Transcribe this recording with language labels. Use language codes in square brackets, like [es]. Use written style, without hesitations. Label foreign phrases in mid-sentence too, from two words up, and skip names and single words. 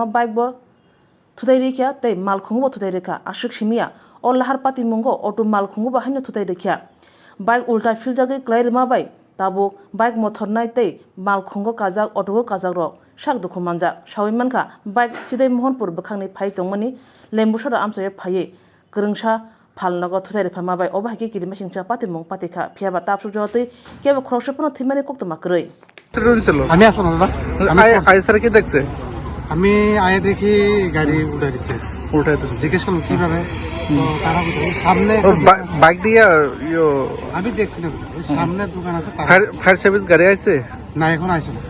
[trp] bike bo Thuthailaikha tei malkhungo Thuthailaikha ashik simia o lahar pati mungo auto malkhungo ba haino Thuthailaikha bike ulta filjagi klai rima bai tabo bike motor nai tei malkhungo kajak auto kajak ro sak dukhu manja sawi manka bike sidai mohanpur bukhangni phai tongmani lembusora amjoyo phai Kwrwngsa Phalnok Thuthailaikha mabai obahiki kirima singcha patimung patikha phiaba tapsu jotei keba khroshapno thimani koktoma kroi [bn] আমি আসলাম দাদা আই স্যার কি দেখছে আমি আয়ে দেখি গাড়ি উঠে দিচ্ছে জিজ্ঞেস করলাম কিভাবে তো তারা বলছে সামনে বাইক দিয়ে আমি দেখছি না ওই সামনে দোকান আছে ফায়ার সার্ভিস গাড়ি আছে না এখন আসে না